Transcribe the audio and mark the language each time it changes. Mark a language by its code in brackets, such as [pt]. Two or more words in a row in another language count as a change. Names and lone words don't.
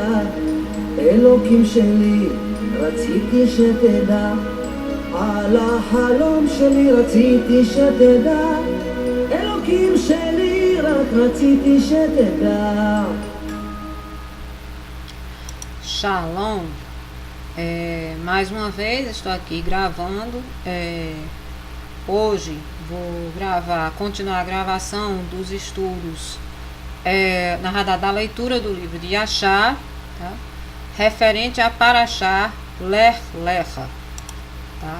[he] אלוקים שלי, רציתי שתדע על החלום שלי, רציתי שתדע. אלוקים שלי, רק רציתי שתדע. [pt] Shalom. Mais uma vez estou aqui gravando. Hoje vou continuar a gravação dos estudos da leitura do livro de Yashar, tá? Referente a Parashá Lech Lecha, tá?